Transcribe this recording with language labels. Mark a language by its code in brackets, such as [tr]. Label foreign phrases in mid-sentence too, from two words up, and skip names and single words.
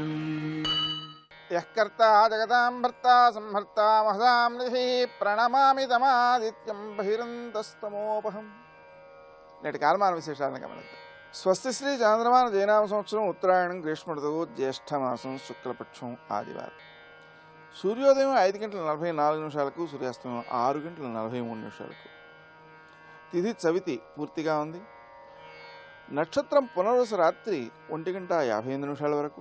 [sa] यः कर्ता जगतां भर्ता संहर्ता महदां निधिः प्रणमामि तमादित्यं बहिरन्तस्तमोपहं। [te] నేటి కాలమాన విశేషాలను గమనిద్దాం. స్వస్తి శ్రీ చాంద్రమాన జయనామ సంవత్సరం ఉత్తరాయణం గ్రీష్మ ఋతువు జ్యేష్ఠమాసం శుక్లపక్షం ఆదివారం. సూర్యోదయం 5:44 సూర్యాస్తమయం 6:43. తిథి చవితి పూర్తిగా ఉంది. నక్షత్రం పునర్వసు రాత్రి 1:58 వరకు.